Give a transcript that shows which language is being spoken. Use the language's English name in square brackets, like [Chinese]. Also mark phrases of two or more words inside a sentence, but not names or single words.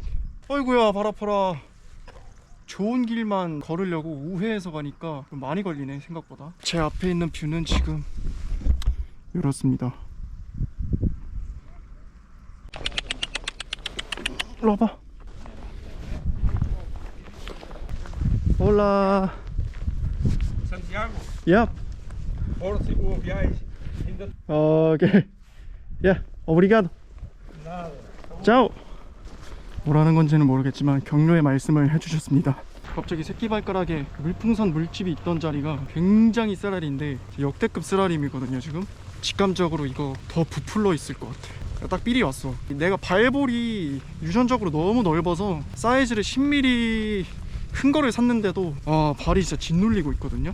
[Korean] 어이구야, 발 아파라. 좋은 길만 걸으려고 우회해서 가니까 좀 많이 걸리네 생각보다. 제 앞에 있는 뷰는 지금 이렇습니다. 일로 와봐. [Portuguese] Olá. Santiago, [English] Yep. [Portuguese] próximo viagem. Ainda [English] Okay. Yeah. Obrigado. [Portuguese] nada. Ciao. [Korean] 뭐라는 건지는 모르겠지만 격려의 말씀을 해주셨습니다. 갑자기 새끼발가락에 물풍선 물집이 있던 자리가 굉장히 쓰라린데 역대급 쓰라림이거든요. 지금 직감적으로 이거 더 부풀러 있을 것 같아. 딱 삘이 왔어. 내가 발볼이 유전적으로 너무 넓어서 사이즈를 10mm 큰 거를 샀는데도 발이 진짜 짓눌리고 있거든요.